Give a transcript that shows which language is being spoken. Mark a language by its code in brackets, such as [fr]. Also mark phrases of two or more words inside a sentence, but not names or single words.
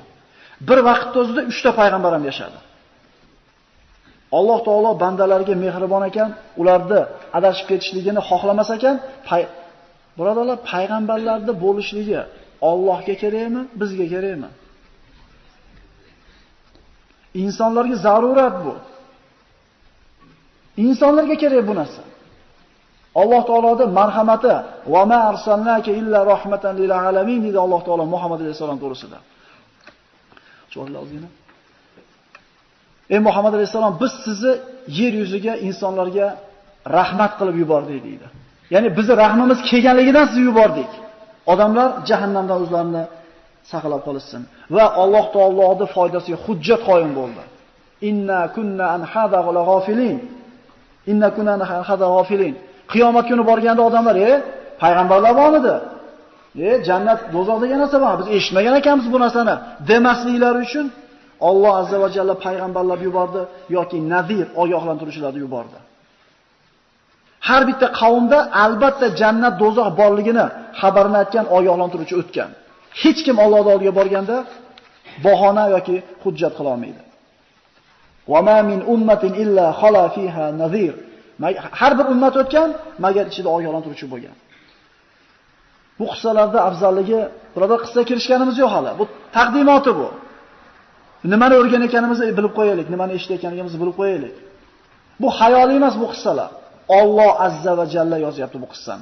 [uz] Bir vaqtda o'zida 3 ta payg'ambar ham yashadi. Alloh taolo bandalariga mehribon ekan, ularni adashib ketishligini xohlamas ekan, birodarlar, payg'ambarlarda bo'lishligi Allohga kerakmi, bizga kerakmi? Insonlarga zarurat bu. Insonlarga kerak bu narsa. Alloh taoloning marhamati [ar] وما أرسلناك إلا رحمة للعالمين [uz] dedi Alloh taolo Muhammad alayhisalom to'g'risida. Cho'rlozgina. Ey Muhammad alayhisalom, biz sizni yer yuziga insonlarga rahmat qilib yubordik dedi. Ya'ni bizni rahmimiz kelganligidan sizni yubordik. Odamlar jahannamdan o'zlarini saqlab qolishsin va Alloh taoloning foydasiga hujjat qoyim bo'ldi. [ar] إنا كنا عن هذا غافلين إنا كنا عن هذا غافلين. [uz] Qiyomat kuni borganda odamlar, payg'ambarlar bormidi? Jannat, do'zax degan narsa bor. Biz eshitmagan ekanmiz bu narsani demasliklari uchun Alloh [ar] عز وجل [uz] payg'ambarlar yubordi yoki nazir, ogohlantiruvchilarni yubordi. Har bitta qavmda albatta jannat, do'zax borligini xabarini aytgan ogohlantiruvchi o'tgan. Hech kim Allohning oldiga borganda bahona yoki hujjat qila olmaydi. [ar] وما من أمة إلا خلا فيها نذير. [uz] Har bir ummat o'tgan, magar ichida ogohlantiruvchi bo'lgan. Bu qissalarda afzalligi, birodar, qissa kirishganimiz yo'q hali. Bu taqdimoti bu. Nimani o'rganayotganimizni bilib qo'yaylik, nimani eshitayotganimizni bilib qo'yaylik. Bu hayoliy emas bu qissalar. Alloh [ar] عز وجل [uz] yozyapti bu qissani.